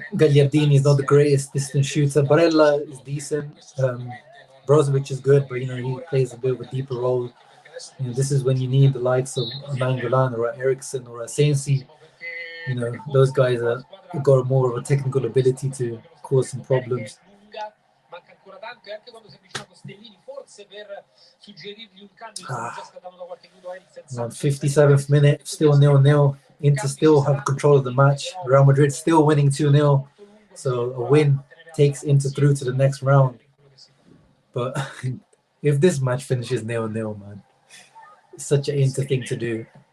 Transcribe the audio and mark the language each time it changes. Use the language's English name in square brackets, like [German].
[English] Gagliardini is not the greatest distance shooter. Barella is decent. Brozovic is good, but, you know, he plays a bit of a deeper role. You know, this is when you need the likes of Nainggolan or Eriksen or Sensi. You know, those guys have got more of a technical ability to cause some problems. [Italian] tanto, e anche quando si è avvicinato Stellini, forse per suggerirgli un cambio, già scattato da qualche minuto Eriksen. [English] 57th minute, still 0-0. Inter still have control of the match. Real Madrid still winning 2-0. So a win takes Inter through to the next round. But if this match finishes 0-0, man, it's such an Inter thing to do.